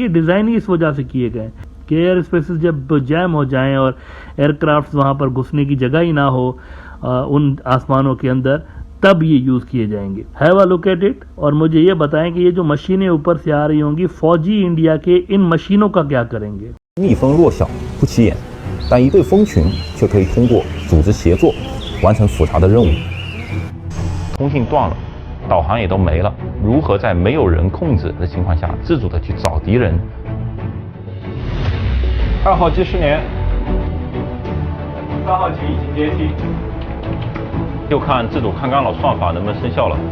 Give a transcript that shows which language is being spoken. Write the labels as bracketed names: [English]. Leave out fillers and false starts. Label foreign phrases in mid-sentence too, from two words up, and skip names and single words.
[Hindi] ये डिज़ाइन ही इस वजह से किए गए कि [English] air spaces [Hindi] जब जैम हो जाएं और एयरक्राफ्ट वहाँ पर घुसने की जगह ही ना हो उन आसमानों के अंदर, तब ये यूज़ किए जाएंगे। [English] have a look at it [Hindi] और मुझे ये बताएं कि ये जो मशीनें ऊपर से आ रही होंगी, फौजी इंडिया के इन मशीनों का क्या करेंगे? [Chinese] 蜜蜂弱小不起眼，但一对蜂群却可以通过组织协作完成复杂的任务。通信断了，导航也都没了，如何在没有人控制的情况下自主的去找敌人？2号机失联，3号机已经接替，就看自主抗干扰算法能不能生效了。